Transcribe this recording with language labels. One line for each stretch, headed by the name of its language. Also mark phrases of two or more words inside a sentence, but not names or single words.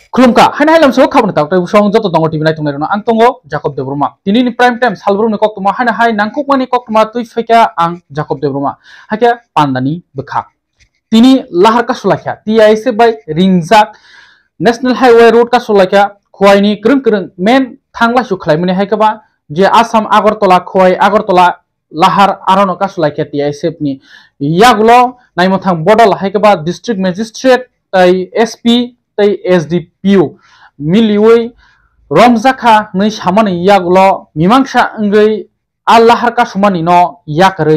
Kok Borok: खुलुमका हाय हाय लमसो खाबन ताकते बुसंग जतो दंग टिभि नायथंग नायनो आं तंगो जाकब देब्रमा दिनैनि
English: prime time
Kok Borok: सालब्रुनि कक्तमा हाय हाय नांकुकमानि कक्तमा तुइ फैका आं जाकब देब्रमा हाके पान्दानि बखा तिनि लाहार का सुलाख्या टिआइसे बाय रिंजाक
English: national highway road
Kok Borok: का सुलाख्या खुवाइनि क्रं क्रं मेन थांला सुखलायमनि हायकबा जे आसाम आगरतला खुवाइ आगरतला लाहार आरनो का सुलाख्या टिआइसे नि यागुलो नायमथां बडल हायकबा
English: district magistrate
Kok Borok: तै एसपी तै एसडीपीओ मिलिवै रमजाखा नै सामानि यागुलो मीमांसा अंगै आल्लाहार का सुमानि न याकरै